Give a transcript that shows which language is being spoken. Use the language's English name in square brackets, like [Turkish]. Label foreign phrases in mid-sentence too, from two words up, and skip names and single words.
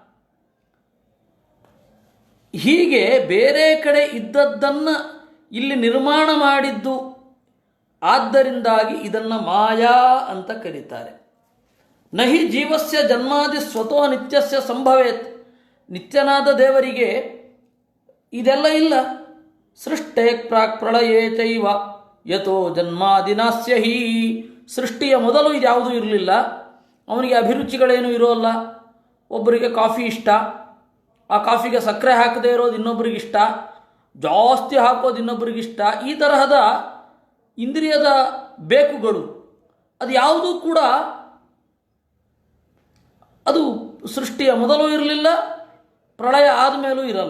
[Kannada] ಹೀಗೆ ಬೇರೆ ಕಡೆ ಇದ್ದದ್ದನ್ನು ಇಲ್ಲಿ ನಿರ್ಮಾಣ ಮಾಡಿದ್ದು. ಆದ್ದರಿಂದಾಗಿ ಇದನ್ನು ಮಾಯಾ ಅಂತ ಕರೀತಾರೆ. [Sanskrit] ನಹಿ ಜೀವಸ್ಯ ಜನ್ಮಾದಿ ಸ್ವತೋ ನಿತ್ಯಸ್ಯ ಸಂಭವೇತ್. [Kannada] ನಿತ್ಯನಾದ ದೇವರಿಗೆ ಇದೆಲ್ಲ ಇಲ್ಲ. [Sanskrit] ಸೃಷ್ಟೇ ಪ್ರಾಕ್ ಪ್ರಳಯೇ ಚೈವ ಯಥೋ ಜನ್ಮಾದಿನಾಸ್ಯ ಹಿ. [Kannada] ಸೃಷ್ಟಿಯ ಮೊದಲು ಇದ್ಯಾವುದೂ ಇರಲಿಲ್ಲ. ಅವನಿಗೆ ಅಭಿರುಚಿಗಳೇನೂ ಇರೋಲ್ಲ. ಒಬ್ಬರಿಗೆ ಕಾಫಿ ಇಷ್ಟ, ಆ ಕಾಫಿಗೆ ಸಕ್ಕರೆ ಹಾಕದೇ ಇರೋದು ಇನ್ನೊಬ್ಬರಿಗಿಷ್ಟ, ಜಾಸ್ತಿ ಹಾಕೋದು ಇನ್ನೊಬ್ಬರಿಗಿಷ್ಟ. ಈ ತರಹದ ಇಂದ್ರಿಯದ ಬೇಕುಗಳು ಅದು ಯಾವುದೂ ಕೂಡ ಅದು ಸೃಷ್ಟಿಯ ಮೊದಲು ಇರಲಿಲ್ಲ, ಪ್ರಳಯ ಆದಮೇಲೂ ಇರಲ್ಲ.